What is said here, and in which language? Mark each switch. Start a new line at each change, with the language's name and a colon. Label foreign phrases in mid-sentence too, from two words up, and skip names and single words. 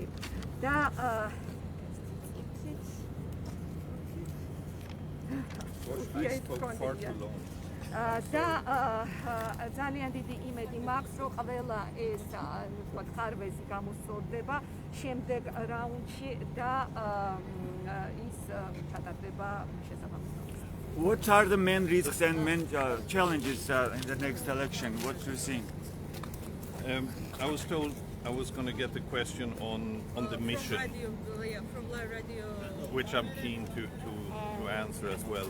Georgian: და და ძალიან დიდი იმედი მაქვს, რომ ყველა ეს ხარვეზი გამოსწორდება შემდეგ რაუნდში და ის ჩატარდება შესაბამისად.
English: What are the main risks and main challenges in the next election? What do you think? I was told I was going to get the question on the mission, from Live Radio. which I'm keen to answer as well.